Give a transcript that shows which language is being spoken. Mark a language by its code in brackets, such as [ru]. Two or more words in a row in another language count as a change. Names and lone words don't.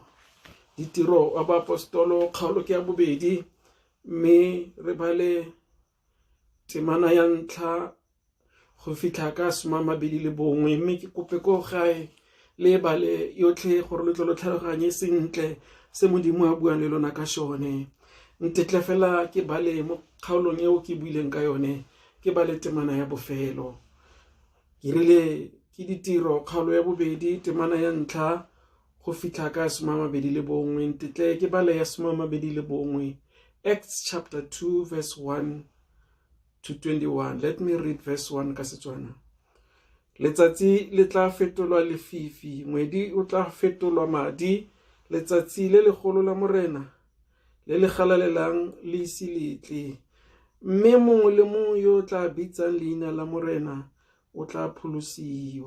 [tn] Ditiro wa baapostolo kgaolo ke ya bobedi, mme re bale temana ya ntlha go fitlha ka 21, mme ke kope ko gae le bale yotlhe gore le tlo lo tlhaloganye sentle se Modimo a buang le lona ka shone. Ntetle fela ke bale mo kgaolong eo ke buileng ka yone, ke bale temana ya bofelo. Ke rile ke ditiro kgaolo ya bobedi temana ya ntlha go fitlha ka 21. Ntetle ke bale ya 21, [en] Acts chapter 2 verse 1 to 21. Let me read verse 1 [tn] ka Setswana. Letsatsi le tla fetolwa lefifi, ngwedi o tla fetolwa madi, letsatsi le legolo la morena le le galalelang le ise letle. Mme mongwe le mongwe yo tla bitsang leina la morena o tla pholosiwa.